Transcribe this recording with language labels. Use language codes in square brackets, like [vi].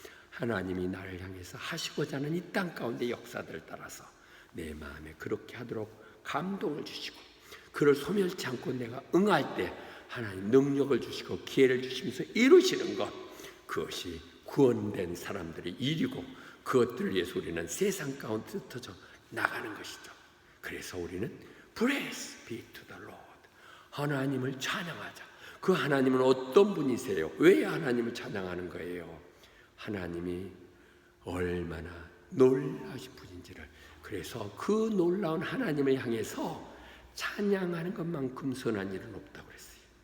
[ko] 하나님이 나를 향해서 하시고자 하는 이 땅 가운데 역사들을 따라서 내 마음에 그렇게 하도록 감동을 주시고 그를 소멸치 않고 내가 응할 때 하나님 능력을 주시고 기회를 주시면서 이루시는 것. 그것이 구원된 사람들의 일이고 그것들을 위해서 우리는 세상 가운데 흩어져 나가는 것이죠. 그래서 우리는 [en] Praise be to the Lord. [ko] 하나님을 찬양하자. 그 하나님은 어떤 분이세요? 왜 하나님을 찬양하는 거예요? 하나님이 얼마나 놀라우신 분인지를. 그래서 그 놀라운 하나님을 향해서 찬양하는 것만큼 선한 일은 없다고 그랬어요.